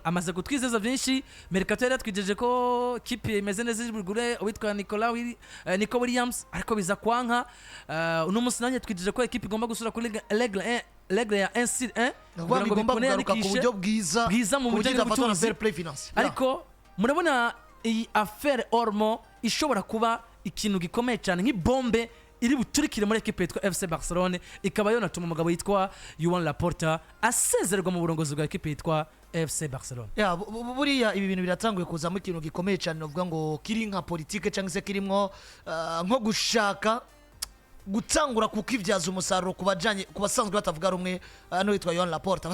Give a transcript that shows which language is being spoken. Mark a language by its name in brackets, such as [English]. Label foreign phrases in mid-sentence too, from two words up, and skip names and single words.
[Rundi] Amaze gutwizeza byinshi, Mercato yatwijeje ko equipe imeze neza y'ibigure witwa Nico Williams, ariko biza kwanka uno munsi nanye twijeje ko equipe igomba gusura kuri Ligue ya 1-1 kugira ngo bikugaruka ku buryo bwiza mu buryo [English] bwa fair play finance. [Rundi] Ariko murabona iyi affaire Olmo ishobora kuba ikintu gikomeye cyane nk'ibombe iri buturikire muri equipe yitwa FC Barcelona, ikaba yonatuma umugabo yitwa Joan Laporta asezererwa mu burongozi bwa equipe yitwa FC Barcelona. Buriya ibi bintu biratanguye kuza mu kintu gikomeye cyane novuga ngo kiri nka politique cyangwa se kirimwo nko gushaka gutangura kukivyaza umusaruro kubajanye kubasanzwe batavuga rumwe no yitwa Joan Laporta.